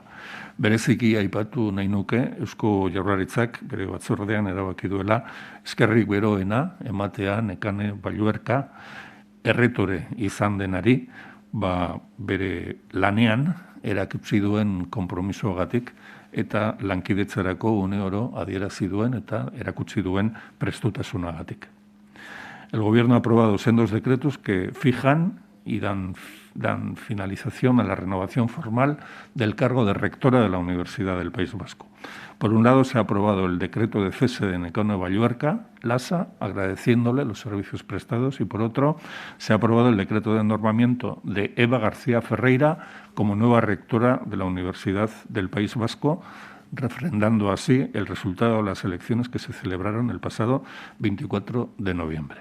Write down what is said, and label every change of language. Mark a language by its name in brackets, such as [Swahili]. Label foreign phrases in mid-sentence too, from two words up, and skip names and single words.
[Basque] Bereziki aipatu nahi nuke Eusko Jaurlaritzak bere batzordean erabaki duela eskerrik beroena ematea Nekane Balluerka erretore izan denari, bere lanean erakutsi duen konpromisoagatik eta lankidetzarako une oro adierazi duen eta erakutsi duen prestutasunagatik. [Spanish] El Gobierno ha aprobado sendos decretos que fijan y dan finalización a la renovación formal del cargo de rectora de la Universidad del País Vasco. Por un lado, se ha aprobado el decreto de cese de Nekane Balluerka, Lasa, agradeciéndole los servicios prestados, y por otro, se ha aprobado el decreto de nombramiento de Eva García Ferreira como nueva rectora de la Universidad del País Vasco, refrendando así el resultado de las elecciones que se celebraron el pasado 24 de noviembre.